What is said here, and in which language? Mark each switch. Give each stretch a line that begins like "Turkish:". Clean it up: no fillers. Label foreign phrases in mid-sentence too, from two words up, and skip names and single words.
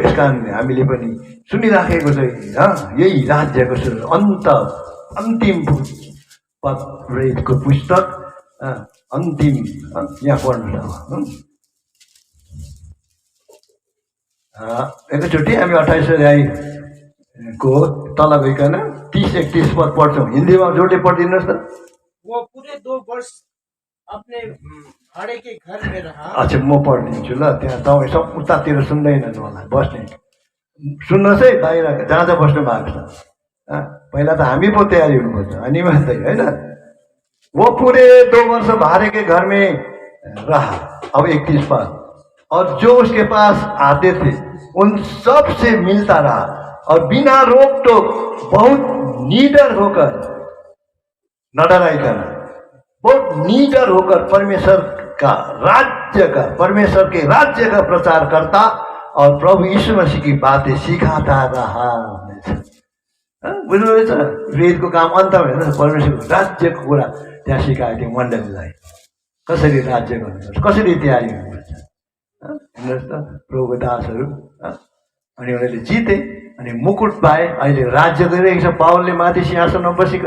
Nepali: यस कारणले हामीले पनि सुनिराखेको चाहिँ यही राज्यको अन्तिम पद, प्रेरितको पुस्तक अन्तिम, यहाँ पढ्नुहोस् एकैचोटि हामी 28 अध्यायको तल गइकन 30-31 पद पढ्छौँ। हिन्दीमा जोडले पढिदिनुहोस् त।
Hindi: वो पूरे 2 वर्ष अपने भाड़े के घर में रहा। अच्छा,
Nepali: म पढिदिन्छु ल। त्यहाँ तपाईँ सब उतातिर सुन्दैनन् होला, बस्ने सुन्नुहोस् है। बाहिर जहाँ जहाँ बस्नु भएको छ, पहिला त हामी पो तयारी हुनुपर्छ, अनि मात्रै होइन।
Hindi: वो पूरे 2 वर्ष भाड़े के घर में रहा। अब 31 पद, और जो उसके पास आते थे उन सब से मिलता रहा और बिना रोक टोक बहुत निडर होकर,
Nepali: न डराइकन,
Hindi: बहुत निडर होकर परमेश्वर के राज्य का प्रचार करता और प्रभु यीशु मसीह की बातें सिखाता रहा।
Nepali: बुझ्नुहुँदैछ? वेदको काम अन्त भएन, परमेश्वरको राज्यको कुरा त्यहाँ सिकाएको थियो मण्डलीलाई, कसरी राज्य गर्नुपर्छ, कसरी तयारी हुनुपर्छ। हेर्नुहोस् त, प्रभुको दासहरू अनि उनीहरूले जिते अनि मुकुट पाए, अहिले राज्य गरिरहेको छ पावलले माथि सिंहासनमा बसिकन।